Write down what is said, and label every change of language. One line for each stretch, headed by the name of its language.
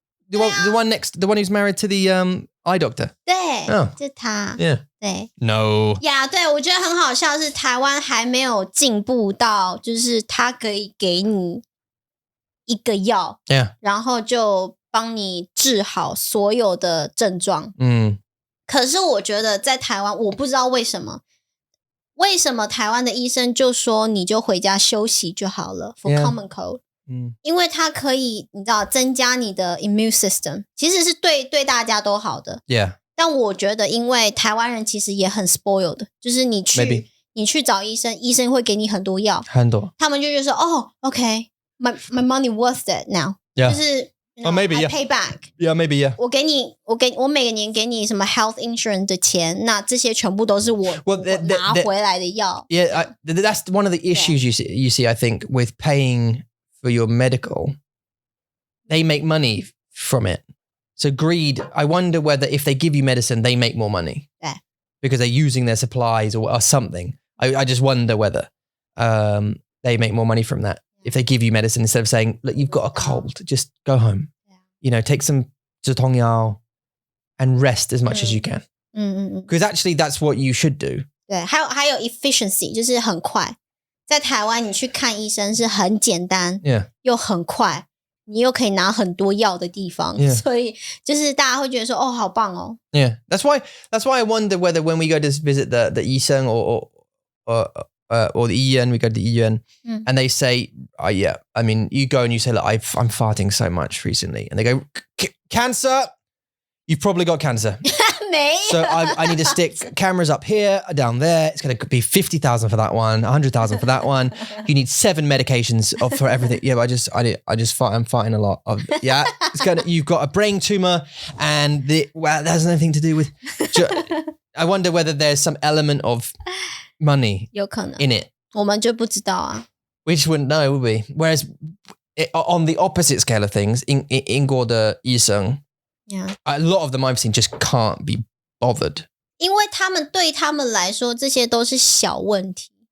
English: the one next the one who's married to the eye doctor
Chinese: 对就他
English: yeah
Chinese: 对
English: no
Chinese: 呀对我觉得很好笑是台湾还没有进步到就是他可以给你一个药
English: yeah
Chinese: 然后就帮你治好所有的症状可是我觉得在台湾我不知道为什么台湾的医生就说你就回家休息就好了
English: for common cold
Chinese: 因为它可以你知道增加你的
English: immune system
Chinese: 其实是对大家都好的
English: yeah
Chinese: 但我觉得因为台湾人其实也很 spoiled 就是你去找医生医生会给你很多药很多他们就觉得说
English: okay my money worth it now
Chinese: 就是
English: maybe I pay back yeah maybe yeah
Chinese: 我每年给你什么
English: health insurance
Chinese: 的钱那这些全部都是我拿回来的药
English: yeah that's one of the issues you see I think with paying for your medical they make money from it so greed I wonder whether if they give you medicine they make more money because they're using their supplies or something I just wonder whether they make more money from that if they give you medicine instead of saying look you've got a cold just go home you know take some 止痛药 and rest as much as you can because actually that's what you should do
Chinese: 对还有 efficiency 就是很快在台湾你去看医生是很简单又很快你又可以拿很多药的地方所以就是大家会觉得说好棒哦
English: yeah that's why I wonder whether when we go to visit the 医生 or the 医院 we go to the 医院 and they say yeah I mean you go and you say look I'm farting so much recently and they go cancer you've probably got cancer so I need to stick cameras up here down there it's going to be 50,000 for that one 100,000 for that one you need 7 medications for everything yeah but I'm farting a lot of you've got a brain tumor and that has nothing to do with I wonder whether there's some element of money
Chinese: 有可能
English: in it
Chinese: 我们就不知道啊
English: we just wouldn't know would we whereas on the opposite scale of things,
Chinese: 英国的医生
English: a lot of them I've seen just can't be bothered.
Chinese: 因为对他们来说，这些都是小问题。